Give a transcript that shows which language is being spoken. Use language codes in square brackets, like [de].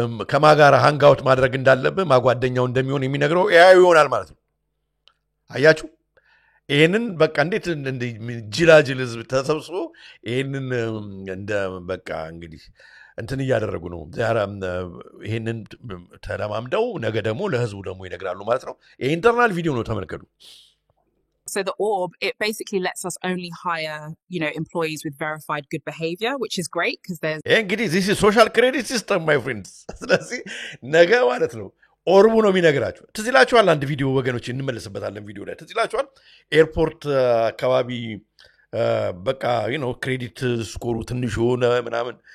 [am] ከማጋራ ሃንጋውት ማድረግ እንዳለበት ማጓደኛው እንደሚሆን የሚነግረው ኤአይ ይሆናል ማለት ነው። አያችሁ ይሄንን በቃ እንዴት ጅላጅል ህዝብ ተሰብስቦ ይሄንን እንደ በቃ እንግዲህ እንትን እያደረጉ ነው። ይሄንን ተለማምደው ነገ ደግሞ ለህዝቡ ደግሞ ይነግራሉ ማለት ነው። የኢንተርናል ቪዲዮ ነው ተመልከቱ። [en] So the orb, it basically lets us only hire, employees with verified good behavior, which is great because there's... [am] እንግዲህ [en] this is social credit system, my friends. [am] ስለዚህ ነገ ማለት ነው ኦርቡ ነው የሚነግራችሁ። ትዝ ይላችኋል አንድ ቪዲዮ ወገኖች እንመለስበታለን ቪዲዮ ላይ ትዝ ይላችኋል ኤርፖርት አካባቢ በቃ ክሬዲት ስኮሩ ትንሽ ሆነ ምናምን